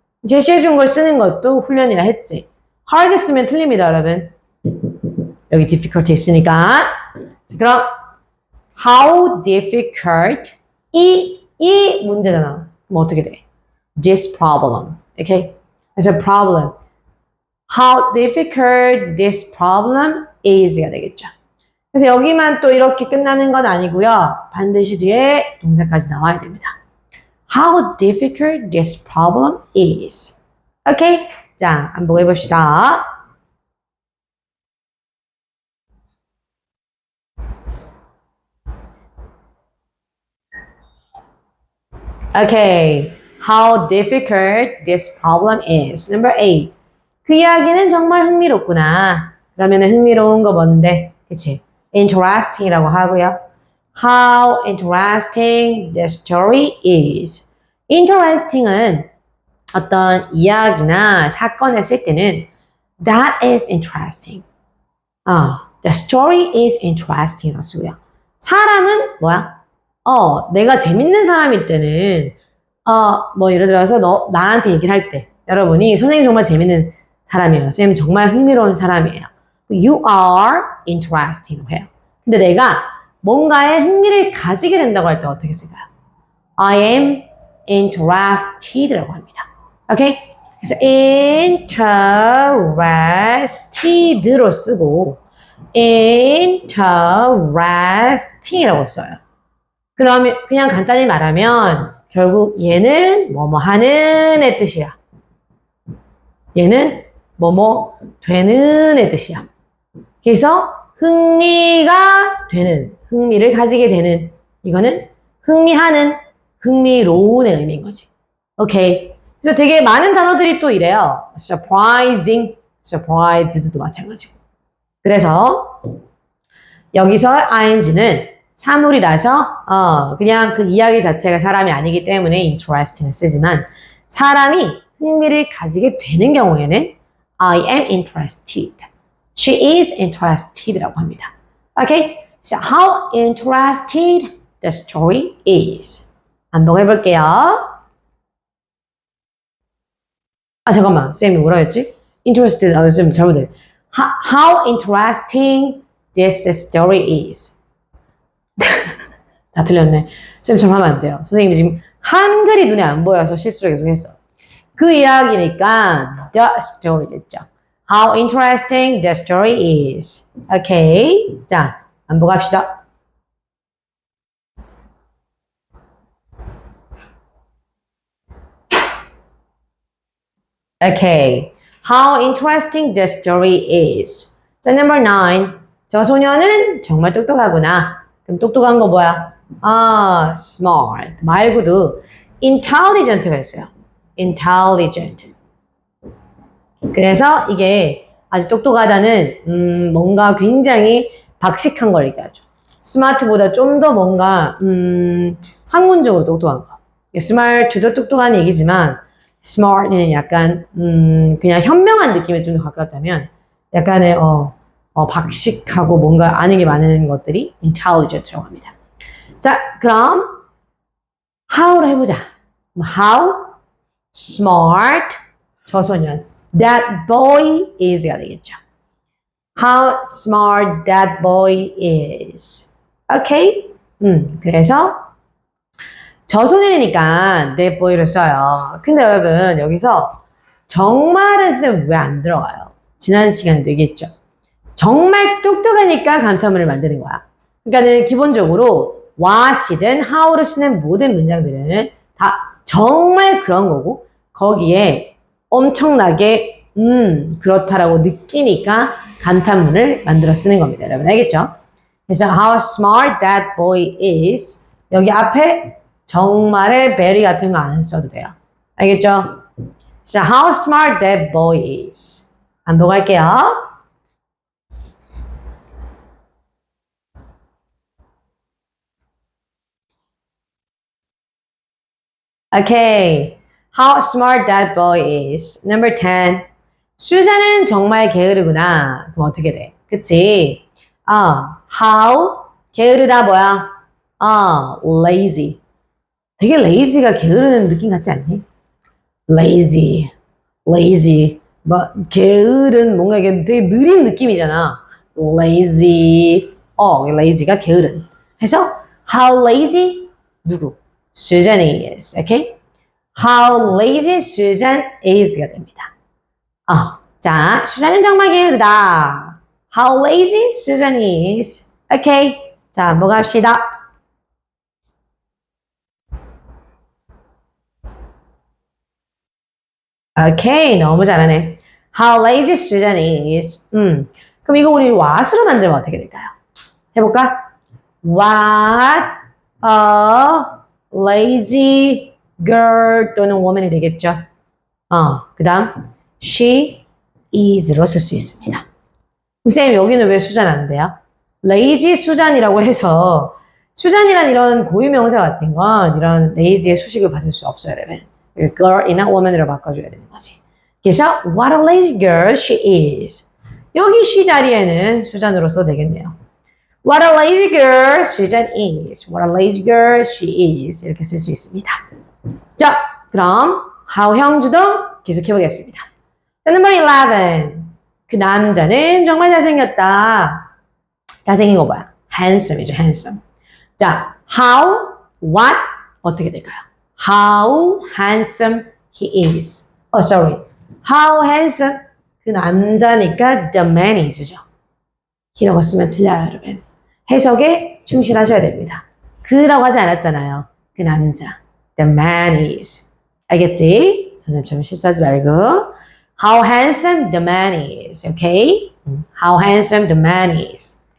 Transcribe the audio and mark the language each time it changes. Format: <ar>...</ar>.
<ko>제시해준 걸 쓰는 것도 훈련이라 했지. hard 쓰면 틀립니다, 여러분. 여기 difficult 있으니까. 자, 그럼</ko> <en>how difficult</en> <ko>이 문제잖아. 그럼 어떻게 돼?</ko> <en>This problem. Okay?</en> <ko>그래서 problem.</ko> <en>How difficult this problem is가 되겠죠.</en> <ko>그래서 여기만 또 이렇게 끝나는 건 아니고요. 반드시 뒤에 동사까지 나와야 됩니다.</ko> <en>How difficult this problem is.</en> <ko>Okay? 자, 한번 해봅시다.</ko> <en>Okay. How difficult this problem is. Number 8.</en> <ko>그 이야기는 정말 흥미롭구나. 그러면 흥미로운 거 뭔데? 그치? Interesting이라고 하고요.</ko> <en>How interesting the story is.</en> <ko>Interesting은 어떤 이야기나 사건을 쓸 때는</ko> <en>That is interesting. The story is interesting.</en> <ko>쓰고요. 사람은 뭐야? 내가 재밌는 사람일 때는, 뭐 예를 들어서 나한테 얘기를 할 때, 여러분이 선생님 정말 재밌는 사람이에요. 선생님 정말 흥미로운 사람이에요.</ko> <en>You are interesting 해요.</en> <ko>근데 내가 뭔가에 흥미를 가지게 된다고 할 때 어떻게 쓸까요?</ko> <en>I am interested라고 합니다.</en> <ko>오케이? 그래서 interested로 쓰고 interesting이라고 써요. 그러면 그냥 간단히 말하면 결국 얘는 뭐뭐 하는 애 뜻이야. 얘는 뭐뭐 되는 애 뜻이야. 그래서 흥미가 되는, 흥미를 가지게 되는, 이거는 흥미하는, 흥미로운의 의미인 거지. 오케이. 그래서 되게 많은 단어들이 또 이래요. surprising, surprised도 마찬가지고. 그래서 여기서 ing는 사물이라서 그냥 그 이야기 자체가 사람이 아니기 때문에 interesting을 쓰지만 사람이 흥미를 가지게 되는 경우에는</ko> <en>I am interested. She is interested라고 합니다. Okay? So how interested the story is.</en> <ko>한번 해볼게요. 아 잠깐만 쌤이 뭐라 했지? interested 쌤 잘못했.</ko> <en>How interesting this story is.</en> <ko>다 틀렸네. 쌤처럼 하면 안 돼요. 선생님이 지금 한글이 눈에 안 보여서 실수를 계속 했어. 그 이야기니까 the story 됐죠.</ko> <en>How interesting the story is.</en> <ko>오케이. 자, 반복합시다.</ko> <en>Okay. How interesting the story is.</en> <ko>자, number 9. 저 소녀는 정말 똑똑하구나. 그럼 똑똑한 거 뭐야? 아, smart. 말고도 intelligent가 있어요.</ko> <en>intelligent.</en> <ko>그래서 이게 아주 똑똑하다는 뭔가 굉장히 박식한 걸 얘기하죠. 스마트보다 좀 더 뭔가 학문적으로 똑똑한 거. 스마트도 똑똑한 얘기지만 smart는 약간 그냥 현명한 느낌에 좀 더 가깝다면 약간의 박식하고 뭔가 아는 게 많은 것들이 intelligent라고 합니다. 자, 그럼 how로 해보자.</ko> <en>How smart</en> <ko>저 소년</ko> <en>that boy is가 되겠죠. How smart that boy is. 오케이?</en> <ko>그래서 저 소년이니까 that boy를 써요. 근데 여러분 여기서 정말은 쓰면 왜 안 들어가요? 지난 시간에도 얘기했죠. 정말 똑똑하니까 감탄문을 만드는 거야. 그러니까는 기본적으로 what이든 how를 쓰는 모든 문장들은 다 정말 그런 거고 거기에 엄청나게 그렇다라고 느끼니까 감탄문을 만들어 쓰는 겁니다. 여러분 알겠죠? 그래서</ko> <en>how smart that boy is</en> <ko>여기 앞에 정말의 very 같은 거 안 써도 돼요. 알겠죠? 그래서</ko> <en>how smart that boy is</en> <ko>반복할게요.</ko> <en>Okay. How smart that boy is. Number 10.</en> <ko>수자는 정말 게으르구나. 그럼 어떻게 돼? 그치? how 게으르다 뭐야? lazy. 되게 lazy가 게으르는 느낌 같지 않니? lazy, lazy. 뭐 게으른 뭔가 이게 되게 느린 느낌이잖아. lazy. lazy가 게으른. 해서 how lazy 누구?</ko> <en>Susan is. Okay? How lazy Susan is가 됩니다.</en> <ko>자, 수잔은 정말 게으르다.</ko> <en>How lazy Susan is. Okay.</en> <ko>자, 넘어갑시다. 오케이, 너무 잘하네.</ko> <en>How lazy Susan is.</en> <ko>그럼 이거 우리 what으로 만들면 어떻게 될까요? 해볼까?</ko> <en>What a lazy girl 또는 woman이 되겠죠.</en> <ko>그 다음 she is로 쓸 수 있습니다. 그럼 쌤 여기는 왜 수잔 안 돼요? lazy 수잔이라고 해서 수잔이란 이런 고유명사 같은 건 이런 lazy의 수식을 받을 수 없어요, 여러분. 그래서 girl이나 woman으로 바꿔줘야 되는 거지. 그래서</ko> <en>what a lazy girl she is.</en> <ko>여기 she 자리에는 수잔으로 써도 되겠네요.</ko> <en>What a lazy girl Susan is. What a lazy girl she is.</en> <ko>이렇게 쓸 수 있습니다. 자, 그럼 how 형주동 계속해 보겠습니다. 자, number 11. 그 남자는 정말 잘생겼다. 잘생긴 거 뭐야?</ko> <en>handsome이죠, handsome.</en> <ko>자, how, what 어떻게 될까요?</ko> <en>How handsome he is. sorry. How handsome</en> <ko>그 남자니까</ko> <en>the man is죠.</en> <ko>이라고 쓰면 틀려요, 여러분. 해석에 충실하셔야 됩니다. 그라고 하지 않았잖아요. 그 남자.</ko> <en>The man is.</en> <ko>알겠지? 선생님처럼 실수하지 말고.</ko> <en>How handsome the man is. Okay? How handsome the man is.</en>